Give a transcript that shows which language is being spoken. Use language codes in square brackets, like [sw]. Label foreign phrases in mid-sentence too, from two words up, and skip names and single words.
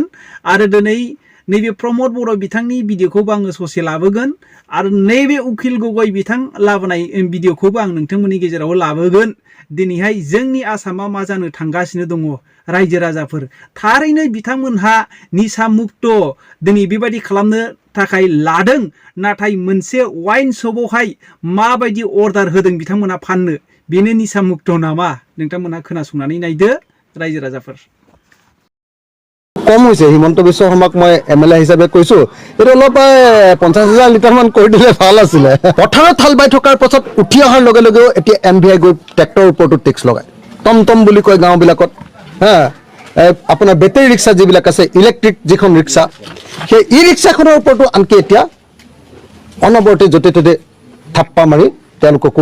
[brx] आरो दिनै नैबे प्रमद बर' बिथांनि भिडिअखौबो आङो ससे लाबोगोन आरो नैबे उखिल गगৈ बिथां लाबोनाय भिडिअखौबो आं नोंथांमोननि गेजेराव लाबोगोन दिनैहाय जोंनि आसामा मा जानो थांगासिनो दङ रायजो राजाफोर थारैनो बिथांमोनहा निसा मुक्त दिनै बेबायदि खालामनो थाखाय लादों नाथाय मोनसे वाइन शपआवहाय माबायदि अर्डार होदों बिथांमोनहा फाननो बेनो निसा मुक्त नामा नोंथांमोनहा खोनासंनानै नायदो रायजो राजाफोर [as] कम হৈছে হিমন্ত বিশ্ব শৰ্মাক মই এমএলএ হিচাপে কৈছো এটা অলপ 50,000 লিটাৰ মান কৰি দিলে ভাল আছিলে পথাৰত হাল বাই থকাৰ পাছত উঠি অহাৰ লগে লগে এতিয়া এমভিআই গৈ ট্ৰেক্টৰৰ ওপৰতো টেক্স লগায় টমটম বুলি কয় গাঁওবিলাকত হা আপোনাৰ বেটাৰী ৰিক্সা যিবিলাক আছে ইলেক্ট্ৰিক যিখন ৰিক্সা সেই ই ৰিক্সাখনৰ ওপৰতো আনকি এতিয়া অনবৰতে য'তে ত'তে থাপ্পা মাৰি তেওঁলোককো